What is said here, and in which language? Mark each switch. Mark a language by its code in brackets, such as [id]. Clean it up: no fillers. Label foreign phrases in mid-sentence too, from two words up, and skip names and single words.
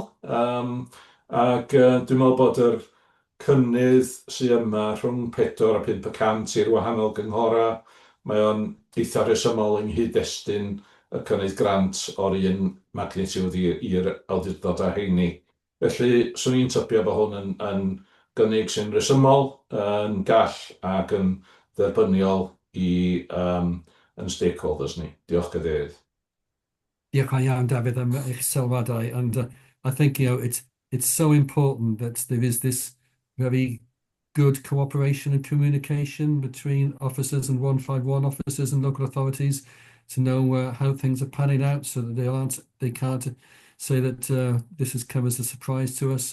[cy] Ac dwi'n meddwl bod yr cynnydd sydd yma rhwng 4 a 5% i'r wahanol gynghora, mae o'n eitha resymol yng nghyd-destun y cynnydd grant o'r un magnitude i'r awdurdodau heini. Felly, swn i'n tybio bod hwn yn gynnig sy'n resymol, yn gall ac yn dderbyniol yn stakeholders ni. Diolch cadeirydd. Diolch yn iawn, David, am eich sylwadau. [en] And I think, it's so important that there is this very good cooperation and communication between officers and 151 officers and local authorities to know how things are panning out, so that they can't say that this has come as a surprise to us.